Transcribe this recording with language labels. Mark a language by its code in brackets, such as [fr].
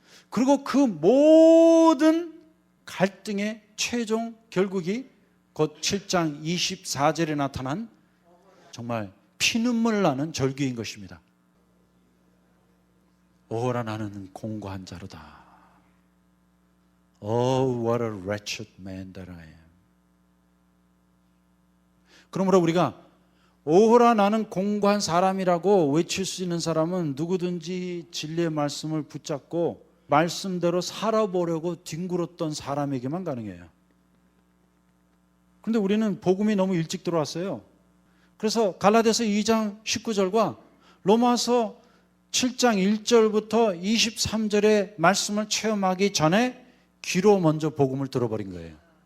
[ko] 그리고 그 모든 갈등의 최종 결국이 곧 7장 24절에 나타난 정말 피눈물 나는 절규인 것입니다. 오호라 나는 공고한 자로다. [en] Oh, what a wretched man that I am. [ko] 그러므로 우리가 오호라 나는 공고한 사람이라고 외칠 수 있는 사람은 누구든지 진리의 말씀을 붙잡고 말씀대로 살아보려고 뒹굴었던 사람에게만 가능해요. 그런데 우리는 복음이 너무 일찍 들어왔어요. 그래서 갈라디아서 2장 19절과 로마서 7장 1절부터 23절의 말씀을 체험하기 전에 귀로 먼저 복음을 들어버린 거예요.